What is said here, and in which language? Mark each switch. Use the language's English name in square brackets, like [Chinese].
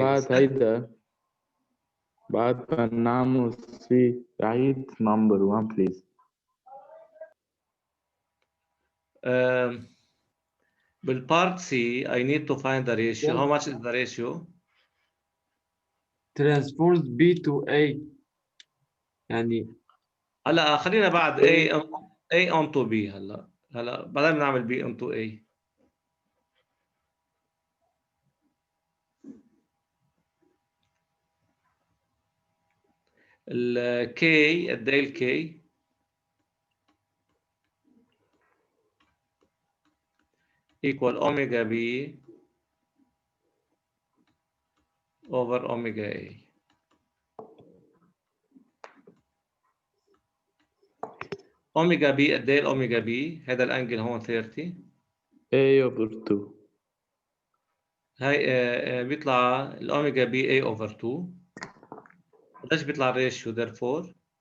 [Arabic] بعد هيدا بعد ما نعمل سي عيد [English] number 1 please. بالpart C, I need to find the ratio. How much is the ratio? transforms B to A يعني [Arabic] هلا خلينا بعد A onto B هلا بعدين بنعمل B onto A. ال K قد ايه ال K؟ [English] equal omega B over omega A. [Arabic] اوميجا بي قد ايه الاوميجا بي؟ هذا الانجل هون 30. [English] A over 2. [Arabic] هاي بيطلع الاوميجا بي [English] A over 2. [Arabic] قديش بيطلع الريشيو therefore؟